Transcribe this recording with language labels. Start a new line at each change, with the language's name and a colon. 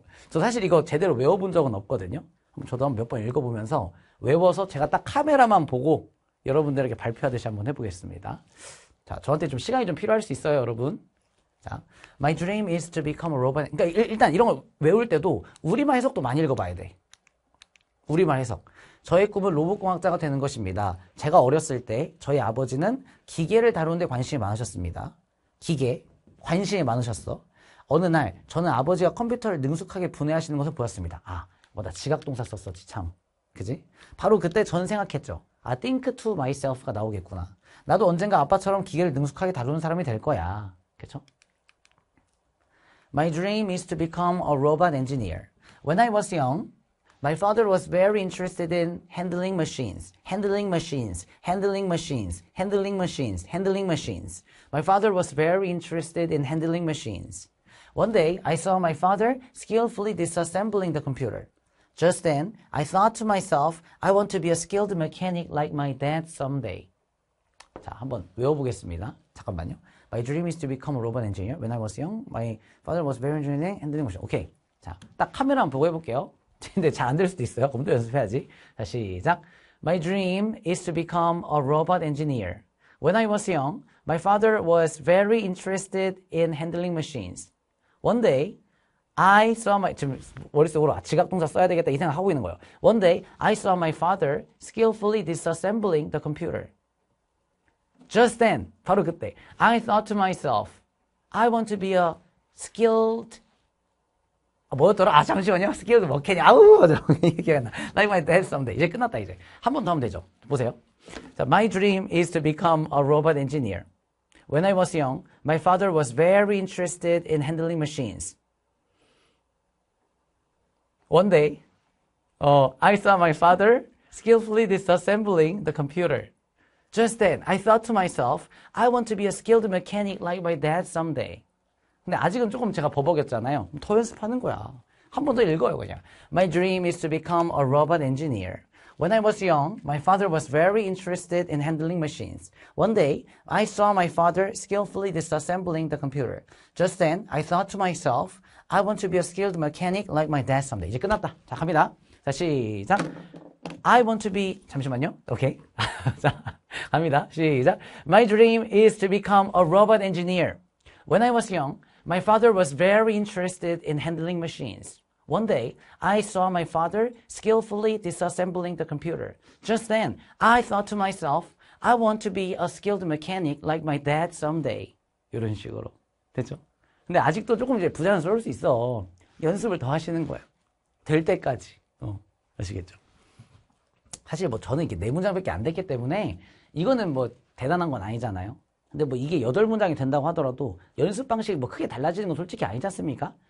Korean: 저 사실 이거 제대로 외워본 적은 없거든요. 저도 한번 몇 번 읽어보면서 외워서 제가 딱 카메라만 보고 여러분들에게 발표하듯이 한번 해보겠습니다. 자, 저한테 좀 시간이 좀 필요할 수 있어요, 여러분.
English: 자, My dream is to become a robot.
Korean: 그러니까 일단 이런 걸 외울 때도 우리말 해석도 많이 읽어봐야 돼. 우리말 해석. 저의 꿈은 로봇공학자가 되는 것입니다. 제가 어렸을 때 저희 아버지는 기계를 다루는 데 관심이 많으셨습니다. 기계, 관심이 많으셨어. 어느 날 저는 아버지가 컴퓨터를 능숙하게 분해하시는 것을 보았습니다. 나 지각동사 썼었지 참. 그지? 바로 그때 전 생각했죠.
English: think to myself
Korean: 가 나오겠구나. 나도 언젠가 아빠처럼 기계를 능숙하게 다루는 사람이 될 거야. 그쵸?
English: My dream is to become a robot engineer. When I was young, my father was very interested in handling machines. My father was very interested in handling machines. One day, I saw my father skillfully disassembling the computer. Just then, I thought to myself, I want to be a skilled mechanic like my dad someday.
Korean: 자, 한번 외워보겠습니다. 잠깐만요.
English: My dream is to become a robot engineer. When I was young, my father was very interested in handling machines.
Korean: 오케이. 자, 딱 카메라 한번 보고 해볼게요. 근데 잘 안 될 수도 있어요. 그럼 또 연습해야지. 자, 시작.
English: My dream is to become a robot engineer. When I was young, my father was very interested in handling machines. One day, I saw my,
Korean: 지금 머릿속으로 지각 동사 써야 되겠다 이 생각 하고 있는 거예요.
English: One day, I saw my father skillfully disassembling the computer. Just then,
Korean: 바로 그때,
English: I thought to myself, I want to be a skilled
Korean: 뭐였더라? 아, 잠시만요.
English: skilled mechanic.
Korean: 아우, 맞아. 기억이 안 나.
English: Like my dad someday.
Korean: 이제 끝났다, 이제. 한 번 더 하면 되죠. 보세요.
English: 자, my dream is to become a robot engineer. When I was young, my father was very interested in handling machines. One day, I saw my father skillfully disassembling the computer. Just then, I thought to myself, I want to be a skilled mechanic like my dad someday.
Korean: 근데 아직은 조금 제가 버벅였잖아요. 더 연습하는 거야. 한 번 더 읽어요, 그냥.
English: My dream is to become a robot engineer. When I was young, my father was very interested in handling machines. One day, I saw my father skillfully disassembling the computer. Just then, I thought to myself, I want to be a skilled mechanic like my dad someday.
Korean: 이제 끝났다. 자, 갑니다. 자, 시작.
English: I want to be,
Korean: 잠시만요. 오케이. 자, 갑니다. 시작.
English: My dream is to become a robot engineer. When I was young, my father was very interested in handling machines. One day, I saw my father skillfully disassembling the computer. Just then, I thought to myself, I want to be a skilled mechanic like my dad someday.
Korean: 이런 식으로. 됐죠? 근데 아직도 조금 이제 부자연스러울 수 있어. 연습을 더 하시는 거예요. 될 때까지. 아시겠죠? 사실 뭐 저는 이게 4문장밖에 안 됐기 때문에 이거는 뭐 대단한 건 아니잖아요. 근데 뭐 이게 8문장이 된다고 하더라도 연습 방식이 뭐 크게 달라지는 건 솔직히 아니지 않습니까?